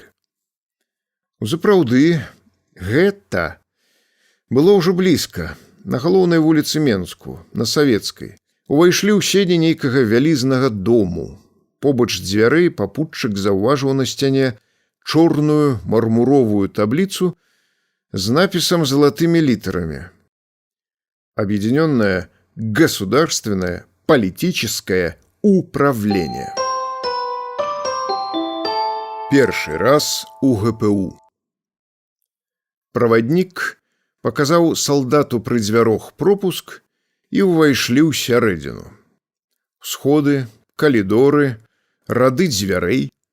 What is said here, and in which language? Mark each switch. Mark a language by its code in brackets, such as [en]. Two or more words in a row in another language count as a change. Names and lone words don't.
[be] Сапраўды, гэта было ўжо блізка, на галоўнай вуліцы Менску, на Савецкай. Увайшлі ў сені нейкага вялізнага дому. Побач дзвярэй папутчык заўважыў на сцяне чорную мармуровую таблицу з напісам залатымі літарамі. [ru] Объединенное государственное политическое управление. [be] Першы раз у ГПУ. Праваднік паказаў салдату пры дзвярох пропуск і ўвайшлі ў сярэдзіну. Сходы, калідоры, рады дзвярэй.